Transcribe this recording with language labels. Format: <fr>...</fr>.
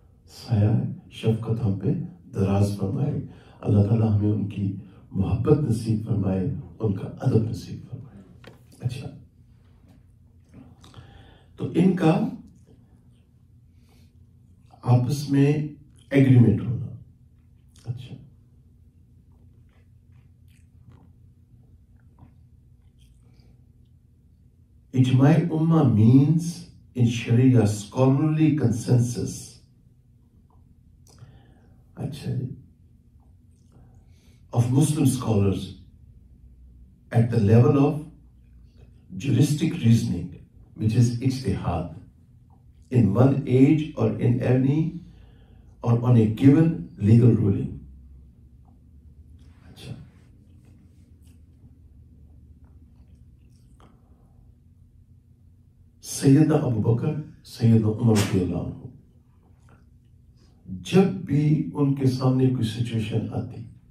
<ur>سایہ شفقت ہم پہ دراز فرمائے. اللہ تعالیٰ ہمیں ان کی محبت نصیب فرمائے, ان کا ادب نصیب فرمائے. اچھا, تو ان کا آپس میں ایگریمنٹ ہونا.</ur> <en>اچھا, اجماع امہ means in Sharia scholarly consensus. اچھا جی, of Muslim scholars at the level of juristic reasoning, which is ijtihad, in one age or in any or on a given legal ruling.</en> <ur>اچھا, سیدنا ابو بکر, سیدنا عمر رضی اللہ عنہ, جب بھی ان کے سامنے کوئی سچویشن آتی</ur>